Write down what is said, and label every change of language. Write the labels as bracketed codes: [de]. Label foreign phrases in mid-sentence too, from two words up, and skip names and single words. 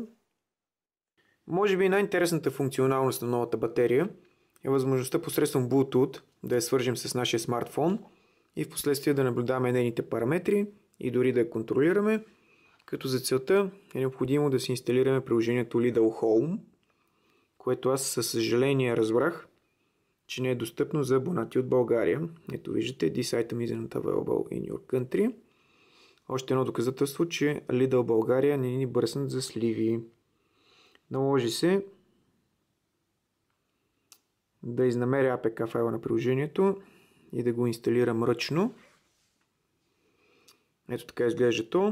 [bg] Може би най-интересната функционалност на новата батерия е възможността посредством Bluetooth да я свържем с нашия смартфон и в последствие да наблюдаваме нейните параметри и дори да я контролираме, като за целта е необходимо да си инсталираме приложението Lidl Home, което аз със съжаление разбрах, че не е достъпно за абонати от България. Ето виждате, [en] This item is not available in your country. [bg] Още едно доказателство, че Lidl България не ни бърснат за сливи. Наложи се да изнамеря APK файла на приложението и да го инсталирам ръчно. Ето така изглежда то.